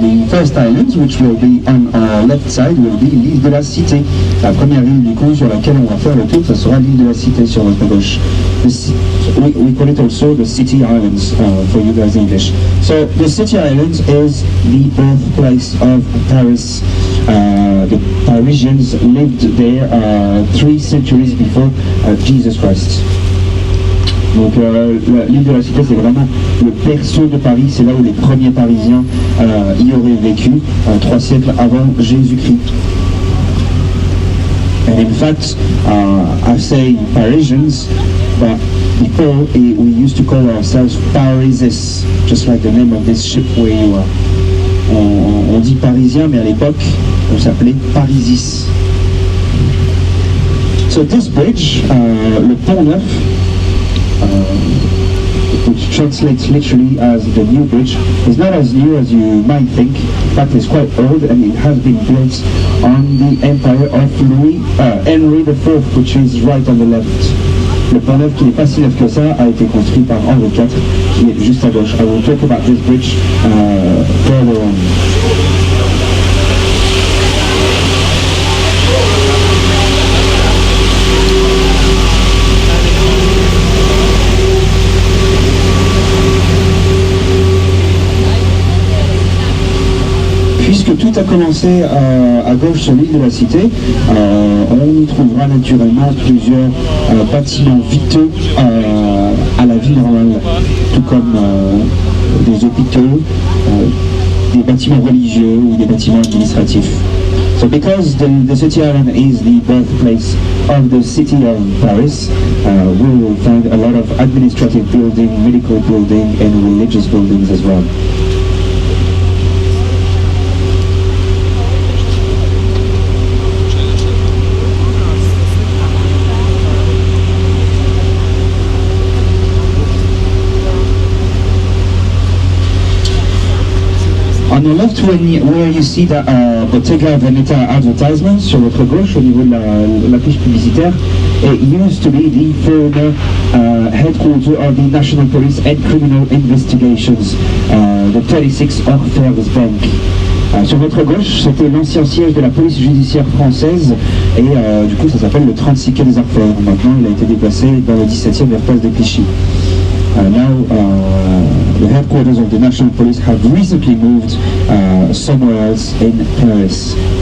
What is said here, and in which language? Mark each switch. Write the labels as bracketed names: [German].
[English] First island, which will be on our left side, will be l'île de la Cité. [French] La première île du coup sur laquelle on va faire le tour, ça sera l'île de la Cité sur notre gauche. [English] We call it also the City Islands for you guys English. So the City Islands is the birthplace of Paris. The Parisians lived there 3 centuries before Jesus Christ. [French] Donc l'île de la Cité, c'est vraiment le berceau de Paris, c'est là où les premiers Parisiens y auraient vécu 3 siècles avant Jésus-Christ. [English] And in fact, I say Parisians, but before we used to call ourselves Parisis, just like the name of this ship where you are. [French] On dit Parisien, mais à l'époque, on s'appelait Parisis. [English] So this bridge, le pont neuf, which translates literally as the new bridge, is not as new as you might think. In fact, it's quite old and it has been built on the empire of Henry IV, which is right on the left. [French] Le pont neuf, qui n'est pas si neuf que ça, a été construit par Henri IV, qui est juste à gauche. [English] I will talk about this bridge further on. [French] à commencer à gauche sur l'île de la Cité, on y trouvera naturellement plusieurs bâtiments vitaux à la vie normale, tout comme des hôpitaux, des bâtiments religieux ou des bâtiments administratifs. [English] So because the city island is the birthplace of the city of Paris, we will find a lot of administrative building, medical building and religious buildings as well. On the left, where you see the Bottega Veneta advertisement [French] sur votre gauche au niveau de la fiche publicitaire, [English] it used to be the former headquarters of the National Police and Criminal Investigations, the 36 Orfèvres Bank. [French] Sur votre gauche, c'était l'ancien siège de la police judiciaire française et du coup ça s'appelle le 36 quai des Orfèvres. Maintenant il a été déplacé dans le 17e vers place de Clichy. [English] Now the headquarters of the National Police have recently moved somewhere else in Paris.